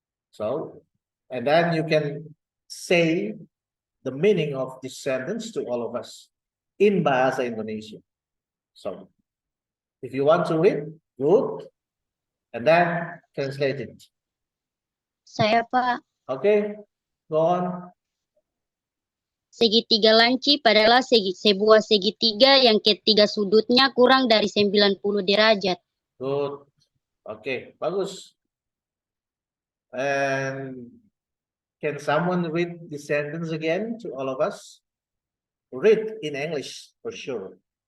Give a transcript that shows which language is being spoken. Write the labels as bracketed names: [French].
[English] So, and then you can say the meaning of this sentence to all of us in Bahasa Indonesia. So, if you want to read, good, and then translate it. [Indonesian] Saya, Pak. [English] Okay, go on. [Indonesian] Segitiga lancip adalah sebuah segitiga yang ketiga sudutnya kurang dari 90 derajat. [English] Good. Okay, bagus. And can someone read the sentence again to all of us? Read in English for sure.